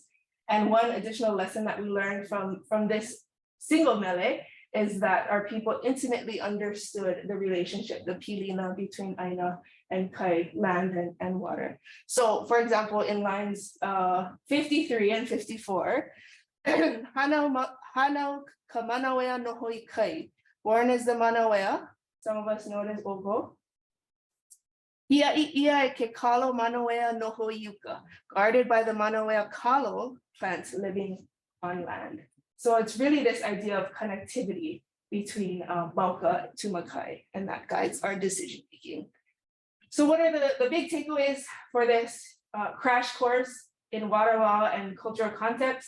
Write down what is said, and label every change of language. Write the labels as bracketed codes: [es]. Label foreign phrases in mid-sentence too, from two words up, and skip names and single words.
[en] And one additional lesson that we learned from this single mele is that our people intimately understood the relationship, the pilina between Aina and Kai, land and water. So for example, in lines 53 and 54, [haw] Hanau ka manawea no hoi kai, [en] born as the manawea, some of us know it as Ogo. [haw] Ia e ke kalo manawea no hoi yuka, [en] guarded by the manawea kalo, plants living on land. So it's really this idea of connectivity between Mauka to Makai, and that guides our decision making. So what are the big takeaways for this crash course in water law and cultural context?